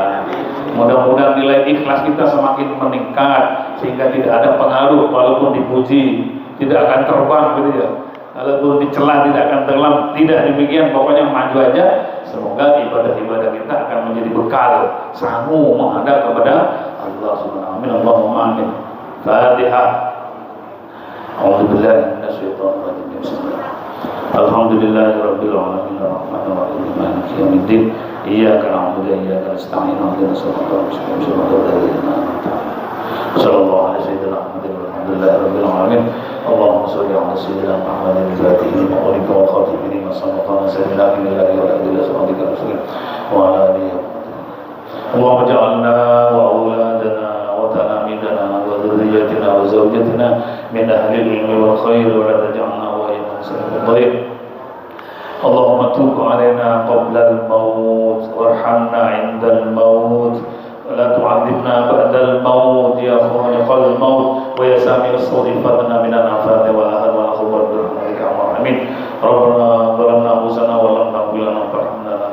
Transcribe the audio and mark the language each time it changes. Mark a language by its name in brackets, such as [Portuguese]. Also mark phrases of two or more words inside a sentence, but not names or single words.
[Indonesian] Mudah-mudahan nilai ikhlas kita semakin meningkat sehingga tidak ada pengaruh walaupun dipuji tidak akan terbang gitu ya. Walaupun dicela tidak akan tenggelam, tidak demikian, pokoknya maju aja. Semoga ibadah-ibadah kita akan menjadi bekal sanggup menghadap kepada Allah [Arabic] سبحانه وتعالى. اللهم آمين. [Indonesian] Fatihah. [Arabic] أعوذ بالله من الشيطان الرجيم. الحمد لله رب العالمين الرحمن الرحيم مالك يوم الدين إياك نعبد وإياك نستعين اهدنا الصراط المستقيم صراط الذين أنعمت عليهم صلى الله عليه وسلم الحمد لله رب العالمين اللهم صل على سيدنا محمد الفاتح لما أغلق والخاتم لما سبق سيدنا بالله وعلى صحبه رسوله وعلى آله اللهم اجعلنا وأولادنا وتلامذتنا وذرياتنا وزوجاتنا من أهل العلم والخير ولا تجعلنا اللهم تب علينا قبل الموت وارحمنا عند الموت ولا تعذبنا بعد الموت يا خالق الموت ويا سامع الصوت فضنا من العفاف والأهل والأخوات برحمتك يا أرحم الراحمين ربنا ظلمنا أنفسنا ولم تغفر لنا فارحمنا